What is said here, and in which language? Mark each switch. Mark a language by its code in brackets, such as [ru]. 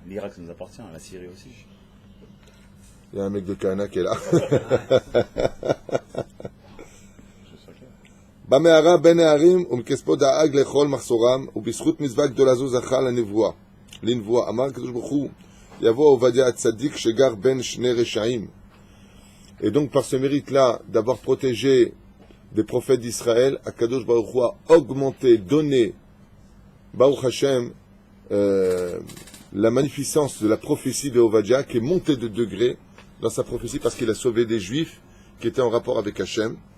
[fr] L'Irak, ça nous appartient, la Syrie aussi. Il y a un mec de Kahana qui est là. [he] במערה בין הערים ומכספו דאג לאכול מחסורם ובזכות מצווה גדולה זו זכה לנבואה. אמר הקדוש ברוך הוא יבוא עובדיה הצדיק שגר בין שני רשעים. [fr] Et donc par ce mérite-là d'avoir protégé des prophètes d'Israël, Akadosh Baruch Hu a augmenté, donné Baruch Hashem la magnificence de la prophétie de Ovadia qui est montée de degré dans sa prophétie parce qu'il a sauvé des juifs qui étaient en rapport avec Hashem.